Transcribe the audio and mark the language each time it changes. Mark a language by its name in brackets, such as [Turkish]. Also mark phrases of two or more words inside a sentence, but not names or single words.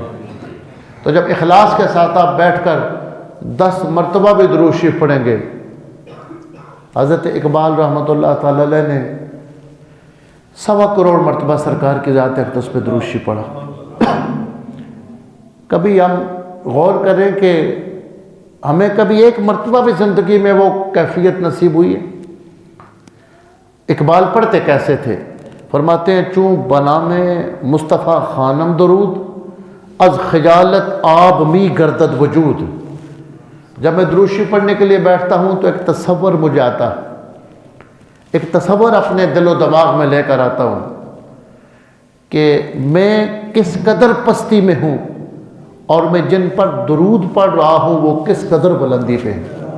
[Urdu] تو جب اخلاص کے ساتھ آپ بیٹھ کر 10 مرتبہ بھی درود شریف پڑھیں گے، حضرت اقبال رحمۃ اللہ تعالی علیہ نے 1.25 کروڑ مرتبہ سرکار کی ذات اقدس پہ درود شریف پڑھا۔ کبھی ہم غور کریں کہ ہمیں کبھی ایک مرتبہ بھی زندگی میں وہ کیفیت نصیب ہوئی ہے؟ اقبال پڑھتے کیسے تھے؟ فرماتے ہیں [Persian] چوں بنام مصطفیٰ خانم درود، از خجالت آب می گردد وجود۔ [Urdu] جب میں درود شریف پڑھنے کے لیے بیٹھتا ہوں تو ایک تصور مجھے آتا ہے، ایک تصور اپنے دل و دماغ میں لے کر آتا ہوں کہ میں کس قدر پستی میں ہوں اور میں جن پر درود پڑھ رہا ہوں وہ کس قدر بلندی پہ ہیں۔